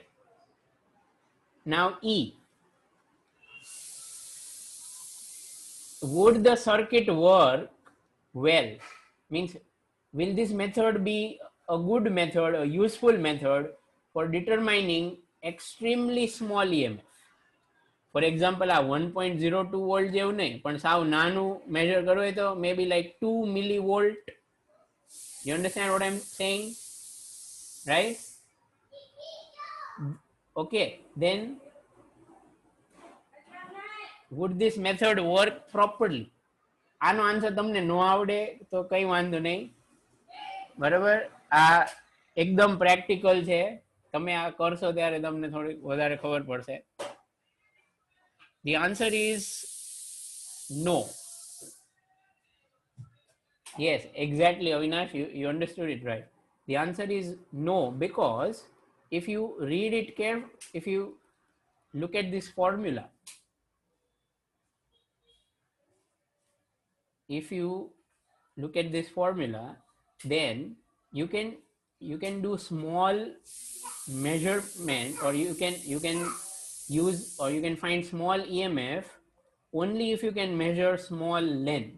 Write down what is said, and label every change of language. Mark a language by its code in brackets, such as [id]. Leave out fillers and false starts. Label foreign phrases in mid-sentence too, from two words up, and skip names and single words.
[en] Now E, would the circuit work well? Means, will this method be a good method, a useful method for determining extremely small EMF? For example, [gu] આ 1.02 વોલ્ટ જેવું નહીં, પણ સાવ નાનું મેજર કરવું હોય તો [en] maybe like 2 millivolt. You understand what I'm saying? Right? Okay, then would this method work properly? [gu] આનો આન્સર તમને ન આવડે તો કઈ વાંધો નહીં, બરાબર? આ એકદમ પ્રેક્ટિકલ છે, તમે આ કરશો ત્યારે તમને થોડી વધારે ખબર પડશે. [en] The answer is no. Yes, exactly, Avinash, you understood it right. The answer is no, because if you read it carefully, if you look at this formula, then you can do small measurement, or you can use, or you can find small EMF only if you can measure small length.